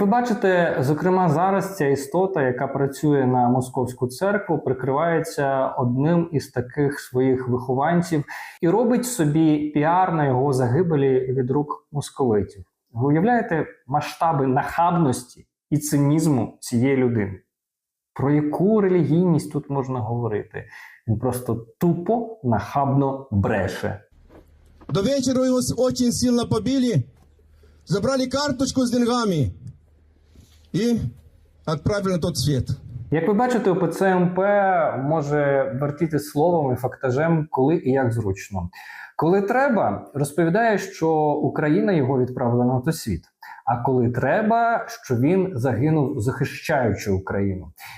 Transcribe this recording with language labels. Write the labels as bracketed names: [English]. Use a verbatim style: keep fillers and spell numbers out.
[Ukrainian] Як ви бачите, зокрема зараз ця істота, яка працює на московську церкву, прикривається одним із таких своїх вихованців і робить собі піар на його загибелі від рук московитів. Ви уявляєте масштаби нахабності і цинізму цієї людини? Про яку релігійність тут можна говорити? Він просто тупо, нахабно бреше. [Russian] До вечера его очень сильно побили, забрали карточку с деньгами и отправили на тот свет. [Ukrainian] Як ви бачите, ОПЦ-МП може вертіти словом і фактажем, коли і як зручно. Коли треба, розповідає, що Україна його відправила на той світ. А коли треба, що він загинув, захищаючи Україну.